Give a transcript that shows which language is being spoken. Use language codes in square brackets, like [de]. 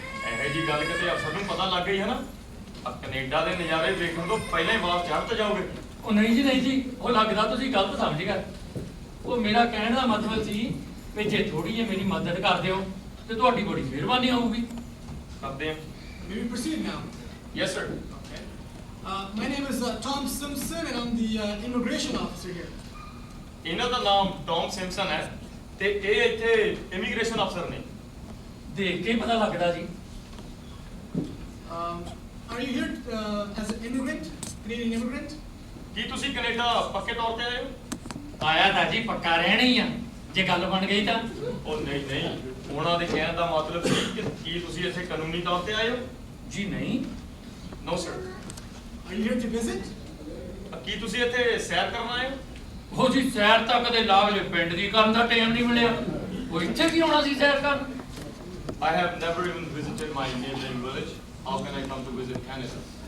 [pa] ਇਹੋ ਜੀ ਗੱਲ ਕਿਤੇ ਅਫਸਰ ਨੂੰ ਪਤਾ ਲੱਗ ਗਈ ਹੈ ਨਾ ਆ ਕੈਨੇਡਾ ਦੇ ਨਜ਼ਾਰੇ ਵੇਖਣ ਤੋਂ ਪਹਿਲਾਂ ਹੀ ਬਾਹਰ ਚੜ੍ਹ ਜਾਓਗੇ। ਉਹ ਨਹੀਂ ਜੀ ਨਹੀਂ ਜੀ ਉਹ ਲੱਗਦਾ ਤੁਸੀਂ ਗਲਤ ਸਮਝ ਗਏ। ਉਹ ਮੇਰਾ ਕਹਿਣ ਦਾ ਮਤਲਬ ਸੀ ਵੀ ਜੇ ਥੋੜੀ ਜਿਹੀ ਮੇਰੀ ਮਦਦ ਕਰ ਦਿਓ ਤੇ ਤੁਹਾਡੀ ਬੜੀ ਮਿਹਰਬਾਨੀ ਹੋਊਗੀ। ਕਰਦੇ ਹਾਂ। [en] May we proceed now? Yes sir. Okay. My name is Tom Simpson, and I'm the immigration officer here. [pa] ਇਹਨਾਂ ਦਾ ਨਾਮ ਟੌਮ ਸਿੰਪਸਨ ਹੈ ਤੇ ਇਹ ਇੱਥੇ ਇਮੀਗ੍ਰੇਸ਼ਨ ਅਫਸਰ ਨੇ। ਦੇਖ ਕੇ ਪਤਾ ਲੱਗਦਾ ਜੀ। [en] Are you here as an immigrant, Canadian immigrant? [pa] ਕੀ ਤੁਸੀਂ ਕੈਨੇਡਾ ਪੱਕੇ ਤੌਰ ਤੇ ਆਏ ਹੋ? ਆਇਆ ਤਾਂ ਜੀ ਪੱਕਾ ਰਹਿਣਾ ਹੀ ਆ ਜੇ ਗੱਲ ਬਣ ਗਈ ਤਾਂ। ਉਹ ਨਹੀਂ ਨਹੀਂ ਉਹਨਾਂ ਦੇ ਕਹਿਣ ਦਾ ਮਤਲਬ ਸੀ ਕਿ ਕੀ ਤੁਸੀਂ ਇੱਥੇ ਕਾਨੂੰਨੀ ਤੌਰ ਤੇ ਆਏ ਹੋ? ਜੀ ਨਹੀਂ। [en] No sir. Are you here to visit? [pa] ਕੀ ਤੁਸੀਂ ਇੱਥੇ ਸੈਰ ਕਰਨ ਆਏ ਹੋ? ਉਹ ਜੀ ਸੈਰ ਤਾਂ ਕਦੇ ਲਾਗਲੇ ਪਿੰਡ ਦੀ ਕਰਨ ਦਾ ਟਾਈਮ ਨਹੀਂ ਮਿਲਿਆ। ਉਹ ਇੱਥੇ ਕੀ ਆਉਣਾ ਸੀ ਸੈਰ ਕਰਨ? [en] I have never even visited my neighboring village. How can I come to visit Canada?